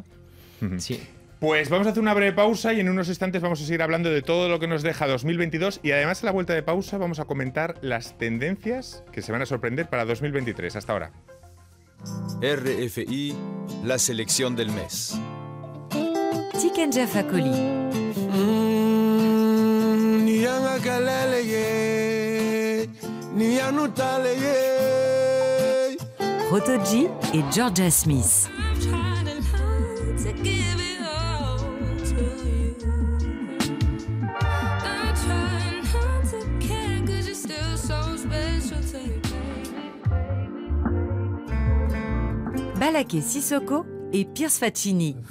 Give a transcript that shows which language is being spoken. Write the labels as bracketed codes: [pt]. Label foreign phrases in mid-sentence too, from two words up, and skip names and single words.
[es] Sí. Pues vamos a hacer una breve pausa y en unos instantes vamos a seguir hablando de todo lo que nos deja 2022 y además a la vuelta de pausa vamos a comentar las tendencias que se van a sorprender para 2023. Hasta ahora. RFI, la selección del mes. Tikenja Fakoli. [fr] Rotoji et Georgia Smith. Balaké Sissoko et Pierce Faccini.